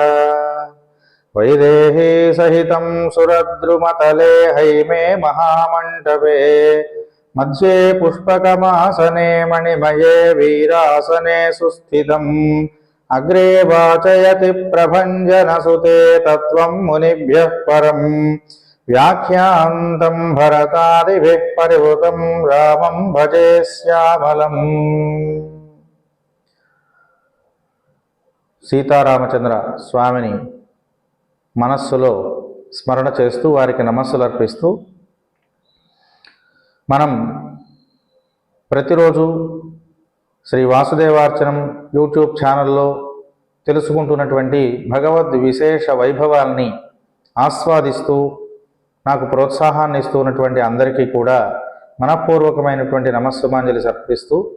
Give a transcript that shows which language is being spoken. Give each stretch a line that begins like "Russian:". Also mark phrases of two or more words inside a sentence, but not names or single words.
Sanskrit: वैदेही सहितं सुरद्रुमतले हैमे महामण्डपे मध्ये पुष्पकमासने मणिमये वीरासने सुस्थितम् अग्रे वाचयति प्रभञ्जनसुते तत्त्वं मुनिभ्यः परम् व्याख्यान्तं भरतादिभिः परिवृतं रामं भजे श्यामलम्।
Telugu: సీతారామచంద్ర స్వామిని మనస్సులో స్మరణ చేస్తూ వారికి నమస్సులు అర్పిస్తూ మనం ప్రతిరోజు శ్రీ వాసుదేవార్చనం యూట్యూబ్ ఛానల్లో తెలుసుకుంటున్నటువంటి భగవద్ విశేష వైభవాల్ని ఆస్వాదిస్తూ నాకు ప్రోత్సాహాన్ని ఇస్తూ ఉన్నటువంటి అందరికీ కూడా మనఃపూర్వకమైనటువంటి నమస్సుమాంజలి సమర్పిస్తూ